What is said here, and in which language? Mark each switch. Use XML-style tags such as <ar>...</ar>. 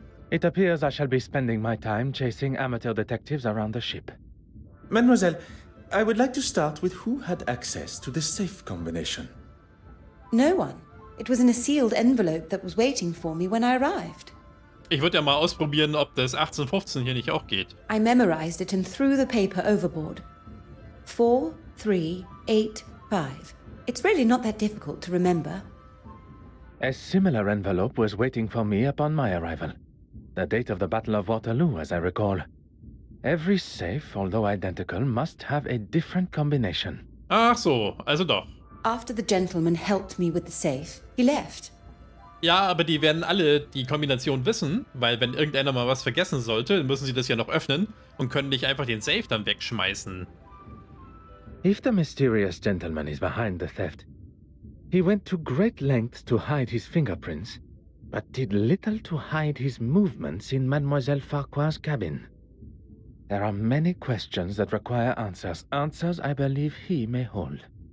<en>It appears I shall be spending my time chasing amateur detectives around the ship. Mademoiselle, I would like to start with who had access to the safe combination. No one. It was in a sealed envelope that was waiting for me when I arrived.</en> <de>Ich würde ja mal ausprobieren, ob das 1815 hier nicht auch geht.</de> <en>I memorized it and threw the paper overboard. 4, 3, 8, 5. It's really not that difficult to remember. A similar envelope was waiting for me upon my arrival. The date of the Battle of Waterloo, as I recall. Every safe, although identical, must have a different combination.</en> <de>Ach so, also doch.</de> <en>After the gentleman helped me with the safe, he left.</en> <de>Ja, aber die werden alle die Kombination wissen, weil wenn irgendeiner mal was vergessen sollte, müssen sie das ja noch öffnen und können nicht einfach den Safe dann wegschmeißen.</de> <en>If the mysterious gentleman is behind the theft, he went to great lengths to hide his fingerprints, but did little to hide his movements in Mademoiselle Farquhar's cabin. There are many questions that require answers, answers I believe he may hold.</en>